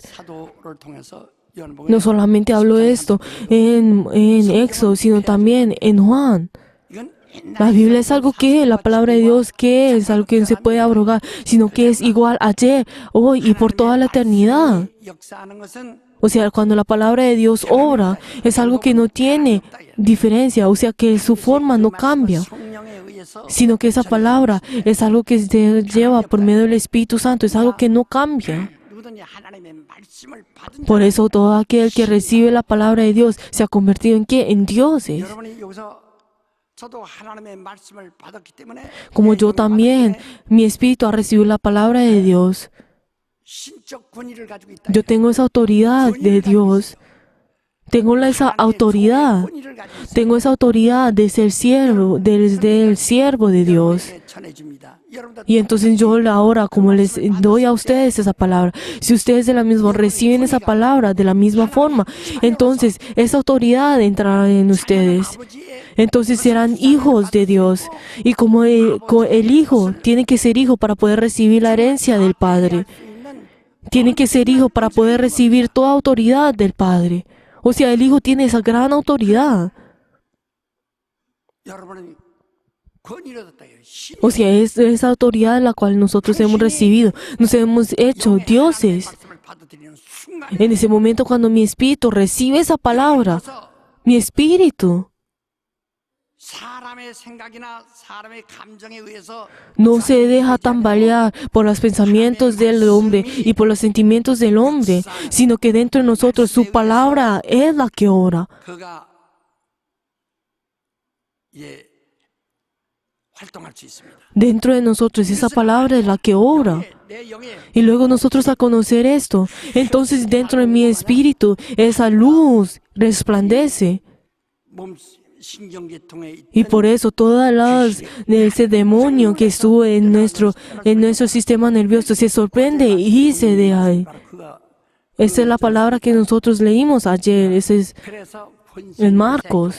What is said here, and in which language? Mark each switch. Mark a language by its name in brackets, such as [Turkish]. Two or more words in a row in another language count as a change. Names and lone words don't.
[Korean] 사도를 통해서 요한복음에 [Spanish] No solamente hablo esto en Éxodo, sino también en Juan. [Korean] 이건 [Spanish] La Biblia es algo que, la palabra de Dios, que es algo que no se puede abrogar, sino que es igual ayer, hoy y por toda la eternidad. [Korean] 역사하는 것은 [Spanish] O sea, cuando la palabra de Dios obra, es algo que no tiene diferencia, o sea, que su forma no cambia, [Korean] 성령에 의해서 [Spanish] sino que esa palabra es algo que se lleva por medio del Espíritu Santo, es algo que no cambia. [Korean] 누구든지 하나님의 말씀을 받은 [Spanish] Por eso todo aquel que recibe la palabra de Dios se ha convertido en ¿qué? En dioses. [Korean] 여러분이 여기서 저도 하나님의 말씀을 받았기 때문에 [Spanish] Como yo también, mi espíritu ha recibido la palabra de Dios. [Korean] 신적 권위를 가지고 있다. [Spanish] Yo tengo esa autoridad de Dios. Tengo esa autoridad. [Korean] 권위를 가지고 있어요. [Spanish] Tengo esa autoridad de ser siervo, del siervo de Dios. [Korean] 여러분에게 전해줍니다. 여러분도 [Spanish] Y entonces yo ahora, como les doy a ustedes esa palabra, si ustedes de la misma reciben esa palabra de la misma forma, entonces esa autoridad entrará en ustedes. Entonces serán hijos de Dios. Y como el hijo tiene que ser hijo para poder recibir la herencia del Padre, tiene que ser hijo para poder recibir toda autoridad del Padre. O sea, el hijo tiene esa gran autoridad. [Korean] 여러분은 권위를 얻었다. [Spanish] O sea, es esa autoridad en la cual nosotros hemos recibido. Nos hemos hecho dioses. [Korean] 말씀을 받아들이는 순간 [Spanish] En ese momento cuando mi espíritu recibe esa palabra, mi espíritu [Korean] 사람의 생각이나 사람의 감정에 의해서 [Spanish] no se deja tambalear por los pensamientos del hombre y por los sentimientos del hombre, sino que dentro de nosotros su palabra es la que ora. [Korean] 그가 활동할 수 있습니다. [Spanish] Dentro de nosotros esa palabra es la que ora. [Korean] 내 영에 [Spanish] Y luego nosotros al conocer esto, entonces dentro de mi espíritu esa luz resplandece. [Korean] 몸 신경계통에 [Spanish] Y por eso de ese demonio que estuvo en nuestro sistema nervioso se sorprende y se deja ahí. [Korean] 그가 [Spanish] Esa es la palabra que nosotros leímos ayer, ese es [Korean] 그래서 [Spanish] en Marcos.